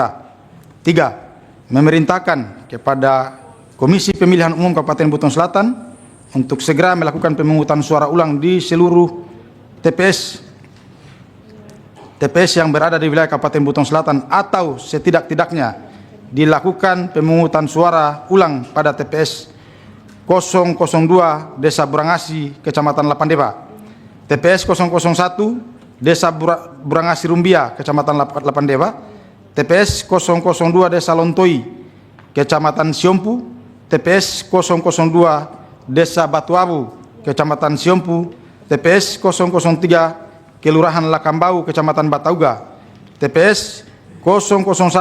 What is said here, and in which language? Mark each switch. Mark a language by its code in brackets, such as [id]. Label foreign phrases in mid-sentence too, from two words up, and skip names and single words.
[id] 3. Memerintahkan kepada Komisi Pemilihan Umum Kabupaten Buton Selatan untuk segera melakukan pemungutan suara ulang di seluruh TPS yang berada di wilayah Kabupaten Buton Selatan atau setidak-tidaknya dilakukan pemungutan suara ulang pada TPS 002 Desa Burangasi, Kecamatan Lapandeba, TPS 001 Desa Burangasi Rumbia, Kecamatan Lapandeba, TPS 002 Desa Lontoi, Kecamatan Siompu, TPS 002 Desa Batuabu, Kecamatan Siompu, TPS 003 Kelurahan Lakambau, Kecamatan Batauga, TPS 001